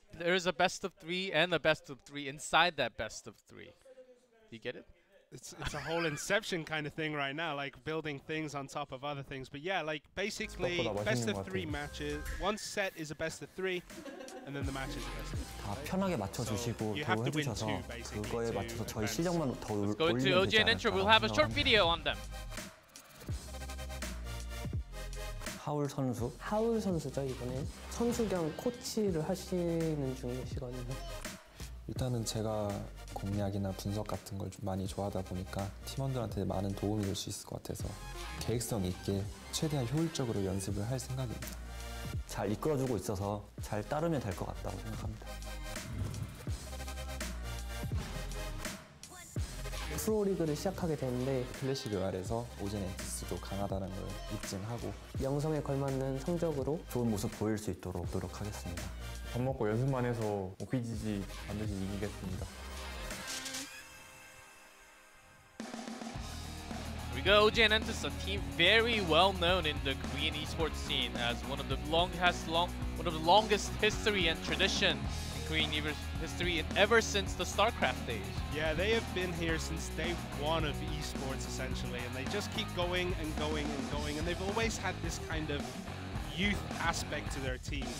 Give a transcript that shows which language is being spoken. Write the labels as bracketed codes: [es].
[en] There's a best of 3 and a best of 3 inside that best of 3. You get it? It's a whole Inception kind of thing right now, like building things on top of other things. But yeah, like basically best of 3 matches. 1 set is a best of 3, and then the match is a best of 3. [ko] 다 편하게 맞춰주시고 해주셔서 그거에 맞춰서 저희 실력만 더 [en] Let's go to [ko] 올리면 되지 [en] OGN Intro. We'll have a short video on them. [ko] 하울 선수. 하울 선수죠, 이번에. 선수 겸 코치를 하시는 중이시거든요. 일단은 제가 공략이나 분석 같은 걸 좀 많이 좋아하다 보니까 팀원들한테 많은 도움이 될 수 있을 것 같아서 계획성 있게 최대한 효율적으로 연습을 할 생각입니다. 잘 이끌어주고 있어서 잘 따르면 될 것 같다고 생각합니다. 프로리그를 시작하게 되는데 클래식 로얄에서 오젠 엔투스도 강하다는 걸 입증하고 명성에 걸맞는 성적으로 좋은 모습 보일 수 있도록 노력하겠습니다. 밥 먹고 연습만 해서 OP.GG 반드시 이기겠습니다. [en] We go OGN ENTUS, a team very well known in the Korean esports scene as one of the longest history and tradition in Korean history ever since the StarCraft days. Yeah, they have been here since day 1 of esports essentially, and they just keep going and going and going, and they've always had this kind of youth aspect to their teams.